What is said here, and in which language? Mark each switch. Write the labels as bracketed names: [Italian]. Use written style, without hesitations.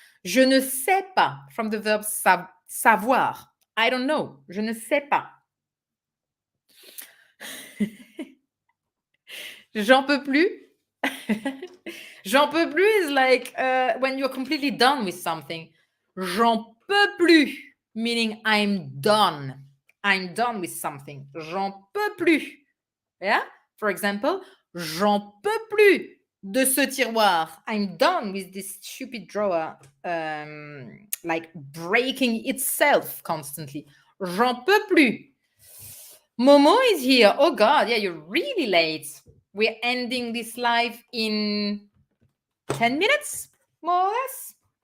[French] Je ne sais pas, [English] from the verb [French] savoir. [English] I don't know. [French] Je ne sais pas. J'en peux plus. J'en peux plus [English] is like when you're completely done with something. [French] J'en peux plus, [English] meaning I'm done. I'm done with something. [French] J'en peux plus. [English] Yeah? For example, [French] j'en peux plus de ce tiroir. [English] I'm done with this stupid drawer, like breaking itself constantly. [French] J'en peux plus. [English] Momo is here. Oh God, yeah, you're really late. We're ending this live in 10 minutes, more or less.